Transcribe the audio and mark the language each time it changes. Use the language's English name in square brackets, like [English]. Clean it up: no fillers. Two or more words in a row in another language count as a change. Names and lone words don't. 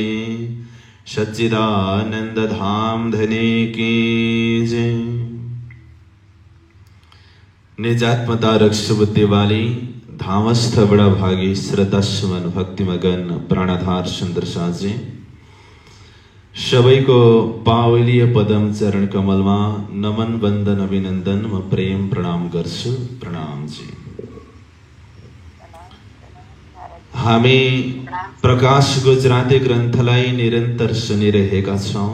[Hindi] सच्चिदानंद धाम धने की जय। [Nepali] निजात्मता रक्ष बुद्धि वाली धामस्थ बड़ा भागी श्रद्धा सुमन भक्ति मगन प्राणाधार सुंदर साजे सबैको पावलीय पदम चरण कमलमा नमन वंदन अभिनंदन म प्रेम प्रणाम गर्छु। प्रणाम जी। हामी प्रकाश गुजराती ग्रन्थलाई निरन्तर सुनिरहेका छौं।